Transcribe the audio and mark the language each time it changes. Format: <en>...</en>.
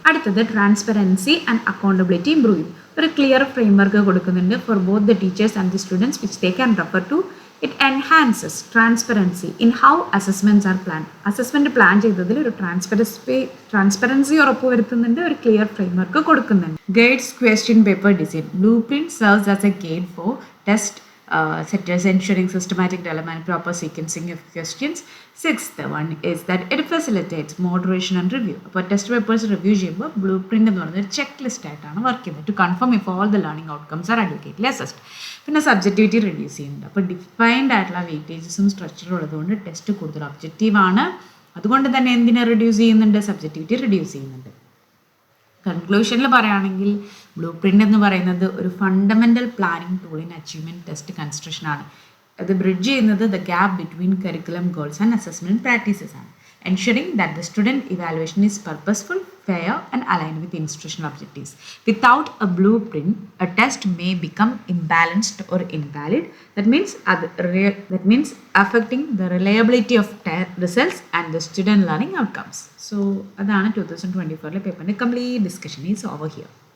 <en>അടുത്തത് transparency and accountability improve ചെയ്യും.</en> <ml>ഒരു ക്ലിയർ ഫ്രെയിംവർക്ക് കൊടുക്കുന്നുണ്ട്</ml> <en>For both the teachers and the students which they can refer to. It enhances transparency in how assessments are plan.</en> <ml>Assessment plan ചെയ്തതിൽ ഒരു transparency ഉറപ്പുവരുത്തുന്നുണ്ട്, ഒരു clear framework കൊടുക്കുന്നുണ്ട്.</ml> <en>Guides question paper design. Blueprint serves as a guide for test setters, ensuring systematic development and proper sequencing of questions. Sixth one is that it facilitates moderation and review.</en> <ml>അപ്പോൾ test papers review ചെയ്യുമ്പോൾ blue print എന്ന് പറയുന്നത് ഒരു check list ആയിട്ടാണ് work ചെയ്യുന്നത്</ml> <en>To confirm if all the learning outcomes are adequately assessed.</en> <ml>പിന്നെ subjectivity reduce ചെയ്യുന്നുണ്ട്. അപ്പോൾ ഡിഫൈൻഡ് ആയിട്ടുള്ള വെയിറ്റേജസും സ്ട്രക്ചറും ഉള്ളതുകൊണ്ട് ടെസ്റ്റ് കൂടുതൽ ഒബ്ജക്റ്റീവാണ്. അതുകൊണ്ട് തന്നെ എന്തിനെ റെഡ്യൂസ് ചെയ്യുന്നുണ്ട്? സബ്ജക്റ്റിവിറ്റി റെഡ്യൂസ് ചെയ്യുന്നുണ്ട്. കൺക്ലൂഷനിൽ പറയുകയാണെങ്കിൽ ബ്ലൂ പ്രിൻ്റ് എന്ന് പറയുന്നത് ഒരു</ml> <en>fundamental planning tool in achievement test construction</en> <ml>ആണ്.</ml> <en>അത് ബ്രിഡ്ജ് ചെയ്യുന്നത് the gap between curriculum goals and assessment practices ആണ്. ensuring that the student evaluation is purposeful, fair and aligned with instructional objectives. Without a blueprint, a test may become imbalanced or invalid. That means affecting the reliability of results and the student learning outcomes. So, that's 2024 paper. The complete discussion is over here.</en>